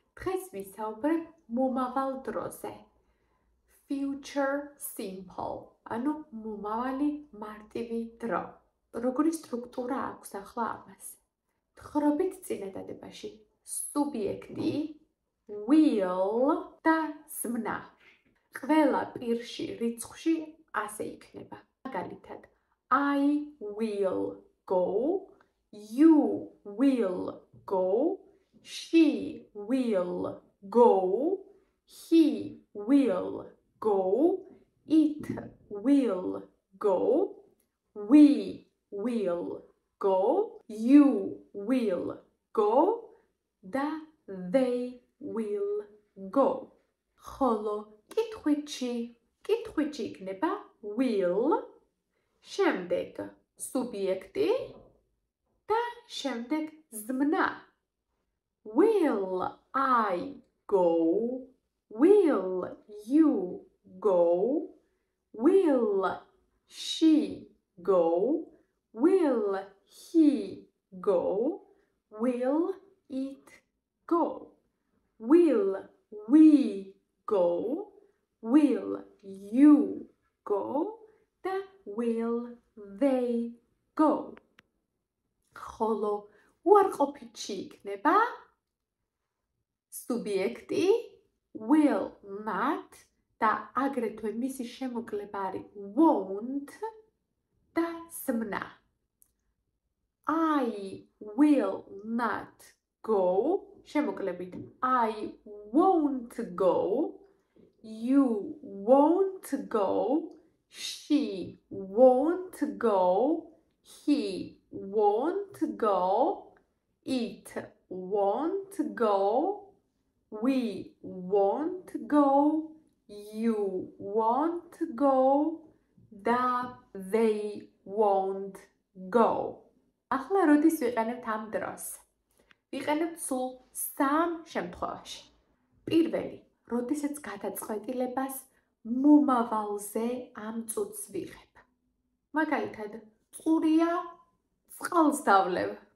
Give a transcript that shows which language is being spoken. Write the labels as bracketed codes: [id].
[ka] დღეს ვისაუბრებ მომავალ დროზე. Future simple, ანუ მომავალი მარტივი დრო. როგორი სტრუქტურა აქვს ახლა ამას? თხრობით წინადადებაში სუბიექტი, will და ზმნა. ყველა პირში რიცხვში ასე იქნება. [en] მაგალითად, I will go, you will go, she will go, he will go, it will go, we will go, you will go და they will go. ხოლო კითხვითში იქნება will, შემდეგ სუბიექტი და შემდეგ ზმნა. Will I go? Will you go? Will she go? Will he go? Will it go? Will we go? Will you go? და will they go? [ka] ხოლო უარყოფითში იქნება სუბიექტი will not და აგრეთვე მისი შემოკლება არის won't და ზმნა. [en] I will not go, შემოკლებით I won't go, you won't go, she won't go, he won't go, it won't go, we won't go, you won't go და they won't go. [ka] ახლა როდის ვიყენებთ ამ დროს? ვიყენებთ სულ 3 შემთხვევაში. პირველი, როდესაც გადაწყვეტილებას მომავალზე ამ წუთს ვიღებ. მაგალითად, წყურია, წყალს დავლევ.